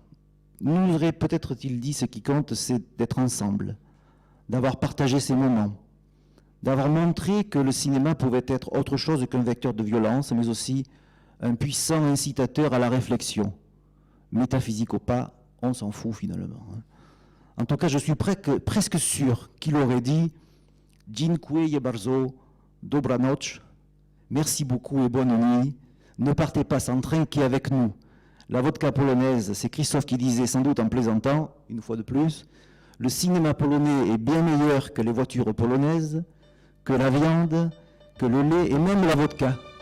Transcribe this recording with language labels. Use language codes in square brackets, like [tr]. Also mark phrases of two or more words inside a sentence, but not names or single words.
[fr] Nous aurait peut-être-il dit ce qui compte, c'est d'être ensemble, d'avoir partagé ces moments, d'avoir montré que le cinéma pouvait être autre chose qu'un vecteur de violence, mais aussi un puissant incitateur à la réflexion. Métaphysique ou pas, on s'en fout finalement. En tout cas, je suis presque sûr qu'il aurait dit « [pl] Dziękuję bardzo, dobranoc », [fr] merci beaucoup et bonne nuit, ne partez pas sans trinquer avec nous. La vodka polonaise, c'est Christophe qui disait, sans doute en plaisantant, une fois de plus, le cinéma polonais est bien meilleur que les voitures polonaises, que la viande, que le lait et même la vodka.